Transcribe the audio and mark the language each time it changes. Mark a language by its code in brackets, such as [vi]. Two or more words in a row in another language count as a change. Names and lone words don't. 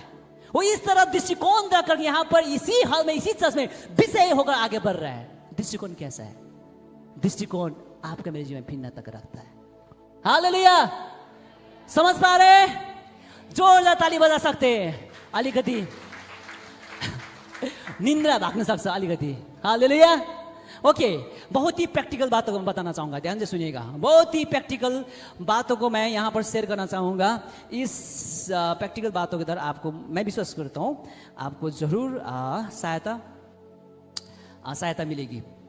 [hi] वो इस तरह दृष्टिकोण रखकर यहां पर इसी हाल में, इसी चर्च में विषय होकर आगे बढ़ रहा है। दृष्टिकोण कैसा है? दृष्टिकोण आपका मेरे जीवन भिन्नता रखता है। हालेलुया। समझ पा रहे? जोरदार ताली बजा सकते हैं, [ne] अलिकति निंद्रा भाग्न सक्छ अलिकति। हालेलुया। [hi] ओके, बहुत ही प्रैक्टिकल बातों को मैं बताना चाहूंगा, ध्यान से सुनिएगा। बहुत ही प्रैक्टिकल बातों को मैं यहां पर शेयर करना चाहूंगा। इस प्रैक्टिकल बातों के द्वारा आपको, मैं विश्वास करता हूं, आपको जरूर सहायता मिलेगी।